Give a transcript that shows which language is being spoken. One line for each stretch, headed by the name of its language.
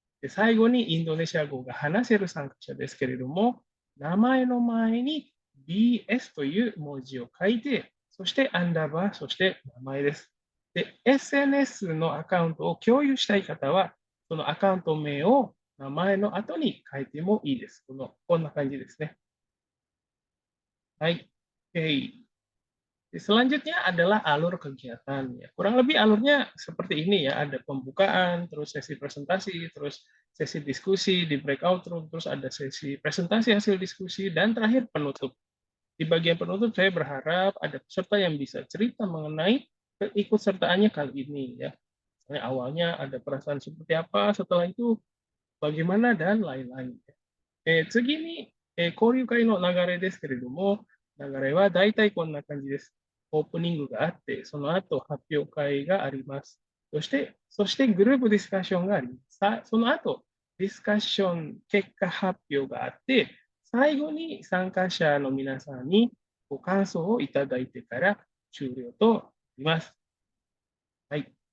Japanese: で最後に、インドネシア語が話せる参加者ですけれども、名前の前に BS という文字を書いて、そしてアンダーバー、そして名前です。で、SNS のアカウントを共有したい方は、そのアカウント名を名前の後に書いてもいいです。こんな感じですね。はい。
Indonesian: Selanjutnya adalah alur kegiatan. Ya. Kurang lebih alurnya seperti ini ya. Ada pembukaan, terus sesi presentasi, terus sesi diskusi di breakout room, terus ada sesi presentasi hasil diskusi, dan terakhir penutup. Di bagian penutup saya berharap ada peserta yang bisa cerita mengenai keikutsertaannya kali ini ya. Misalnya awalnya ada perasaan seperti apa, setelah itu bagaimana dan lain-lain.
Japanese: 次に、交流会の流れですけれども、流れは大体こんな感じです。オープニングがあって、その後発表会があります。そしてグループディスカッションがあります。その後、ディスカッション結果発表があって、最後に参加者の皆さんにご感想をいただいてから終了となります。はい。